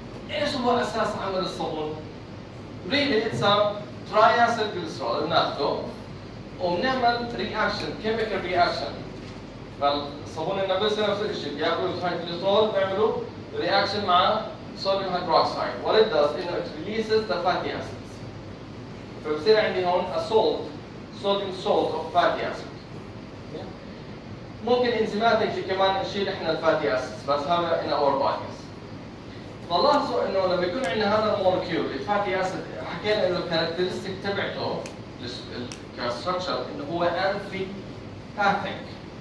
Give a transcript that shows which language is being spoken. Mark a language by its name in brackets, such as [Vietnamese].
[Arabic] ايش هو اساس عمل الصابون؟ [English] really it's a triacylglycerol [Arabic] بناخده وبنعمل رياكشن كيميكال رياكشن. فالصابون النابلسي نفس الشيء بياخذوا الترايكليسرول بيعملوا رياكشن مع sodium hydroxide. [English] What it does is it releases the fatty acids. [Arabic] فبصير عندي هون [English] a salt, sodium salt of fatty acid. [Arabic] ممكن انزيماتيك كمان نشيل احنا الفاتي اسيدز بس هذا [English] in our bodies. [Arabic] فلاحظوا انه لما يكون عندنا هذا المولكيول الفاتي اسيد حكينا انه الكاركترستيك تبعته كستراكشر انه هو امفيباثيك.